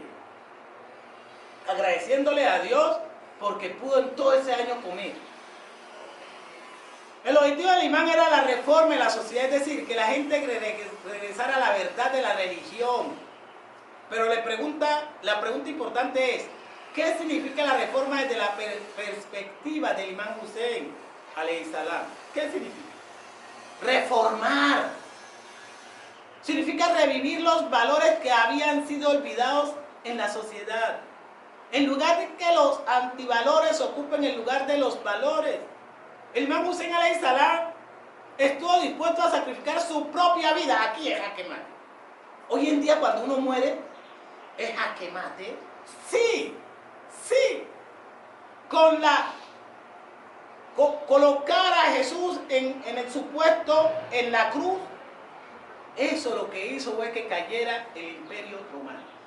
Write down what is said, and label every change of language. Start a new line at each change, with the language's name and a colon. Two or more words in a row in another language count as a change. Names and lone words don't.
Spanish: Agradeciéndole a Dios porque pudo en todo ese año comer. El objetivo del imán era la reforma de la sociedad, es decir, que la gente regresara a la verdad de la religión. Pero la pregunta importante es, ¿qué significa la reforma desde la perspectiva del imán Hussein,
Arabic: عليه السلام?
Spanish: ¿Qué significa? Reformar. Significa revivir los valores que habían sido olvidados en la sociedad. En lugar de que los antivalores ocupen el lugar de los valores. El imán Hussein
Arabic: عليه السلام
Spanish: estuvo dispuesto a sacrificar su propia vida. Aquí es jaque mate. Hoy en día cuando uno muere, ¿es jaque mate? Sí. Colocar a Jesús en el supuesto, en la cruz, eso lo que hizo fue que cayera el imperio romano.